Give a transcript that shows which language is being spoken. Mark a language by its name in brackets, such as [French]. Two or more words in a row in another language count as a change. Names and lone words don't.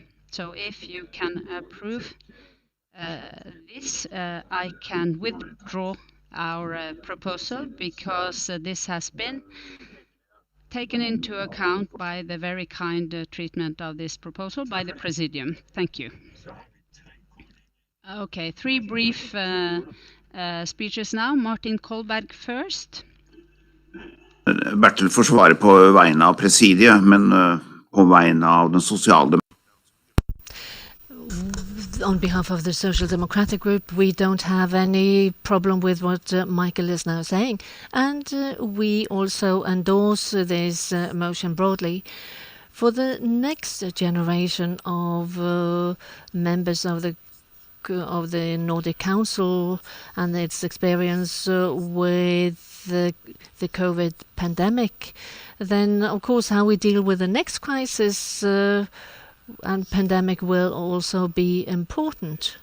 [English] So if you can approve this, I can withdraw our proposal, because this has been taken into account by the very kind treatment of this proposal by the Presidium. Thank you. Okay, 3 brief speeches now. Martin Kolberg first. [Norwegian] Bertil får svare på vegne av presidiet, men på vegne av den sosialdemokratiske. [English] On behalf of the Social Democratic Group, we don't have any problem with what Michael is now saying. And we also endorse this motion broadly. For the next generation of members of the Nordic Council and its experience with the COVID pandemic, then of course how we deal with the next crisis and pandemic will also be important.